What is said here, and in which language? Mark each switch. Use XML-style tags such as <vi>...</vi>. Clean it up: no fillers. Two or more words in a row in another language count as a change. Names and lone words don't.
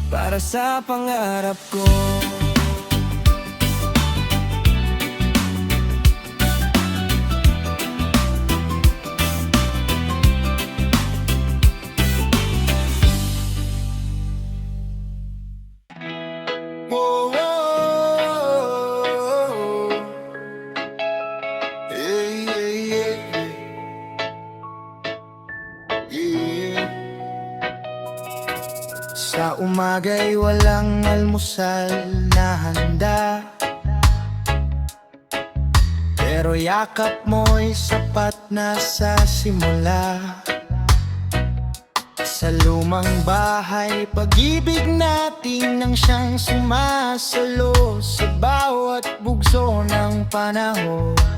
<tl>para sa pangarap ko.</tl> <en>Whoa, whoa, yeah, yeah, yeah. Yeah.</en> <tl>Sa umaga'y walang almusal na handa, pero yakap mo'y sapat na sa simula. Sa lumang bahay, pag-ibig natin nang siyang sumasalo sa bawat bugso ng panahon.</tl>